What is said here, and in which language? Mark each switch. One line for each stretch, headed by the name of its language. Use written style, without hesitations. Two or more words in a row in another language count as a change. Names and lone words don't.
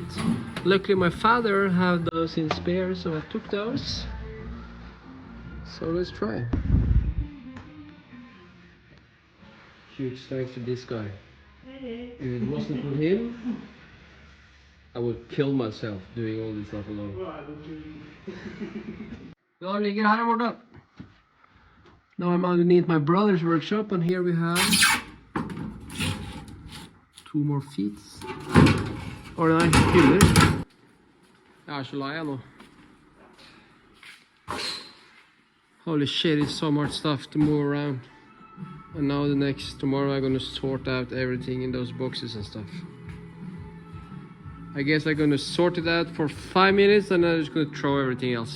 English: Luckily my father had those in spare, so I took those. So let's try. Huge thanks to this guy. If it wasn't for him, I would kill myself doing all this stuff alone.
Norwegian: Ja, ligger her borte.
English: Now I'm underneath my brother's workshop, and here we have 2 more feet.
Norwegian: Or nei, hyller. Jeg så lei nå.
English: Holy shit, it's so much stuff to move around. And now tomorrow I'm gonna sort out everything in those boxes and stuff. I guess I'm gonna sort it out for 5 minutes and then I'm just gonna throw everything else.